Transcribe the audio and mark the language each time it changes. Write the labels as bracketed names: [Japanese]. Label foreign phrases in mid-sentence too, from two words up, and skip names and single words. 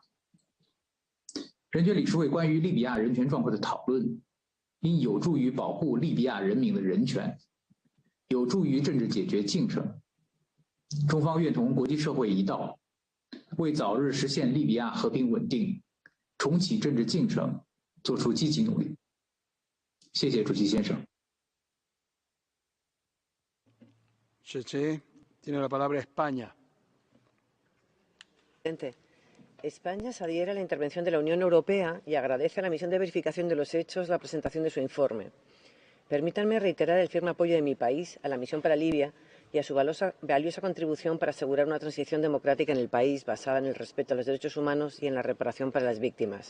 [Chinese] 人权理事会关于利比亚人权状况的讨论，应有助于保护利比亚人民的人权，有助于政治解决进程。中方愿同国际社会一道，为早日实现利比亚和平稳定、重启政治进程做出积极努力。谢谢主席先生。 [Spanish] Tiene la palabra España. España se adhiere a la intervención de la Unión Europea y agradece a la misión de verificación de los hechos la presentación de su informe. Permítanme reiterar el firme apoyo de mi país a la misión para Libia y a su valiosa contribución para asegurar una transición democrática en el país basada en el respeto a los derechos humanos y en la reparación para las víctimas.